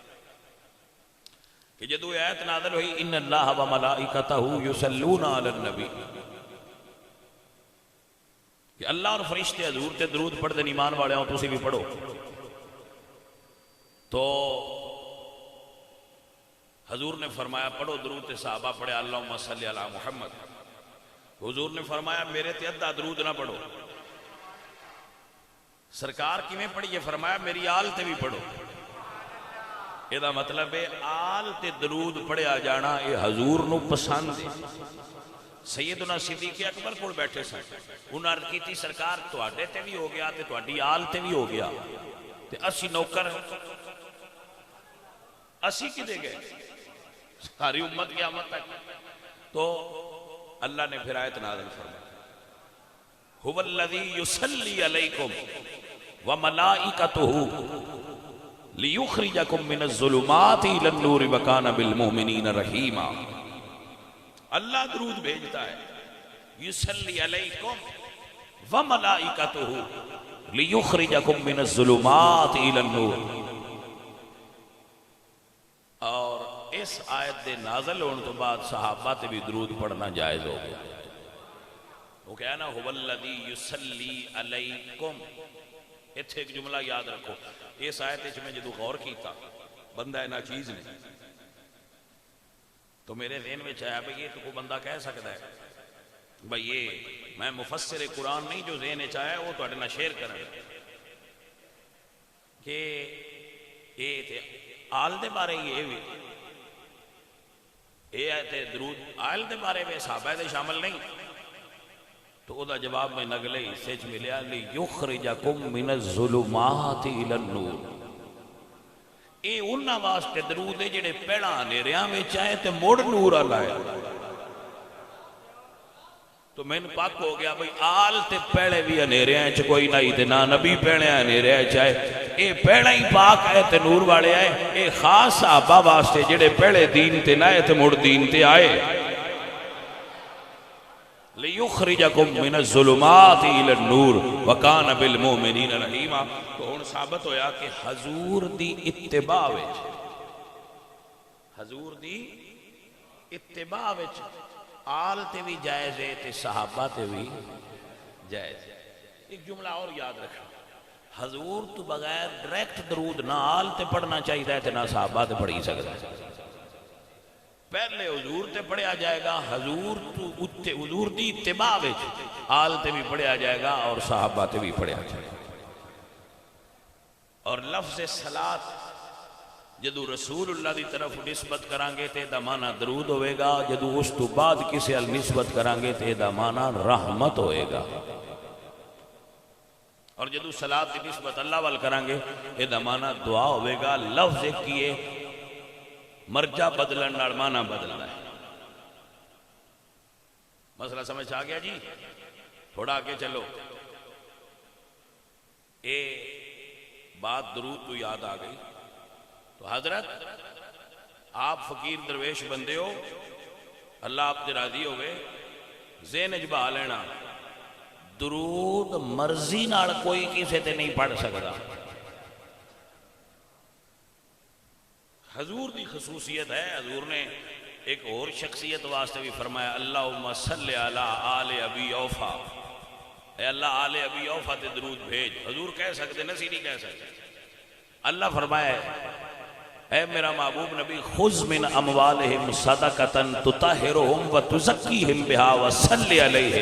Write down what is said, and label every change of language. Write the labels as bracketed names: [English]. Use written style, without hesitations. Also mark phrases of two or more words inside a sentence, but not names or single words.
[Punjabi] کہ جدو آیت نازل ہوئی [Arabic] ان اللہ و ملائکتہ یصلون علی النبی [Punjabi] کہ اللہ اور فرشتے حضور تے درود پڑھ دیں ایمان والے ہوں تو اسی بھی پڑھو تو حضور نے فرمایا پڑھو درود تے صحابہ پڑھے [Arabic] اللہم صلی علی محمد [Punjabi] حضور نے فرمایا میرے تے ادھا درود نہ پڑھو سرکار کیویں پڑھیے؟ فرمایا میری آل تے بھی پڑھو. یہ مطلب ہے آل تے درود پڑھیا جانا یہ حضور نو پسند ہے. سیدنا صدیق اکبر کول بیٹھے سن، انہاں عرض کیتی سرکار تواڈے تے بھی ہو گیا تے تواڈی آل تے بھی ہو گیا تے اسی نوکر اسی کدے گئے؟ ساری امت قیامت تک. تو اللہ نے پھر آیت نازل فرمائی [Arabic] هو الذی یصلی علیکم وملائکتہ لیخرجکم من الظلمات الی النور وکان بالمؤمنین رحیما. [Urdu] اللہ درود بھیجتا ہے، [Arabic] یصلی علیکم وملائکتہ لیخرجکم من الظلمات الی النور. [Punjabi] اور اس آیت دے نازل ہونے تو بعد صحابہ تے بھی درود پڑھنا جائز ہو گیا. وہ کہا نا [Arabic] هو الذی یصلی علیکم. [Punjabi] اتھے ایک جملہ یاد رکھو، اس آیت وچ میں جدو غور کیتا بندہ نا چیز نہیں تو میرے ذہن میں آیا بھئی یہ تو کوئی بندہ کہہ سکتا ہے بھئی یہ میں مفسر قرآن نہیں جو ذہن میں آیا وہ تواڈے نال شیئر کرنا کہ یہ تے آل دے بارے یہ بھی یہ تے درود آل دے بارے میں صحابہ دے شامل نہیں. تو او دا جواب میں نگلے حصے چ ملیا [Arabic] لیخرجکم من الظلمات الی النور. [Punjabi] اے انہاں واسطے درود ہے جڑے پہلا ہنیریاں وچ آئے تے مڑ نور والا ہے. تو میں پاک ہو گیا بھئی آل تے پہلے بھی ہنیریاں چ کوئی نہیں تے نہ نبی پہلے ہنیریاں چ آئے. اے پہلا ہی پاک ہے تے نور والے آئے. اے خاص صحابہ واسطے جڑے پہلے دین تے نہ آئے تے مڑ دین تے آئے. [Arabic] لیخرجکم من الظلمات الی النور وکان بالمؤمنین رحیما. [Punjabi] تو ہن ثابت ہویا کہ حضور دی اتباع وچ حضور دی اتباع وچ آل تے بھی جائز ہے تے صحابہ تے بھی جائز ہے. ایک جملہ اور یاد رکھنا، حضور تو بغیر ڈائریکٹ درود نہ آل تے پڑھنا چاہیے تے نہ صحابہ تے پڑھی سکتا ہے. پہلے حضور تے پڑھیا جائے گا، حضور دی اتباع وچ آل تے بھی پڑھیا جائے گا اور صحابہ تے بھی پڑھیا جائے گا. اور لفظ صلاۃ جدو رسول اللہ دی طرف نسبت کرانگے تے دا معنی درود ہوئے گا، جدو اس تو بعد کسی ال نسبت کرانگے تے دا معنی رحمت ہوئے گا. اور جدو صلاۃ دی نسبت اللہ وال کرانگے تے دا معنی دعا ہوئے گا. لفظ کیے مرجع بدلن نال معنی بدلنا ہے. مسئلہ سمجھ آ گیا جی؟ تھوڑا آگے چلو. اے بات درود تو یاد آ گئی. تو حضرت آپ فقیر درویش بندے ہو، اللہ آپ تے راضی ہوئے، ذہن اجبا لینا درود مرضی نال کوئی کسے تے نہیں پڑھ سکتا. حضور دی خصوصیت ہے. حضور نے ایک اور شخصیت واسطے بھی فرمایا [Arabic] اللہم صلی علی آل ابی اوفا. [Punjabi] اے اللہ آل ابی اوفا تے درود بھیج. حضور کہہ سکتے نسی نہیں کہہ سکتے. اللہ فرمایا اے میرا محبوب نبی [Arabic] خذ من اموالہم صدقۃ تطہرہم وتزکیہم بہا وصلی علیہم.